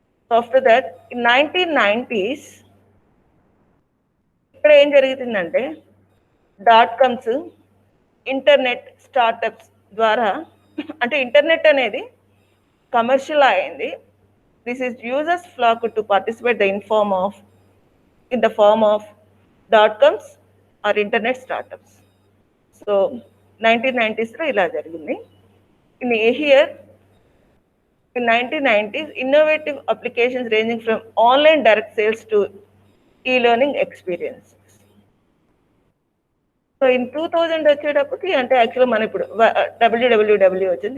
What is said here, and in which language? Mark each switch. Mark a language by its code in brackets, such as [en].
[te] After that in 1990s ఇక్కడ ఏం జరుగుతుందంటే .coms, ఇంటర్నెట్ స్టార్టప్స్ ద్వారా, అంటే ఇంటర్నెట్ అనేది కమర్షియల్ అయింది. [en] This is users flock to participate in the form of .coms or internet startups. [te] So 1990sలో ఇలా జరిగింది. [en] In here in 1990s, innovative applications ranging from online direct sales to e-learning experiences. [te] So in 2000 వచ్చేటప్పటికి అంటే యాక్చువల్గా మనం ఇప్పుడు www వచ్చింది.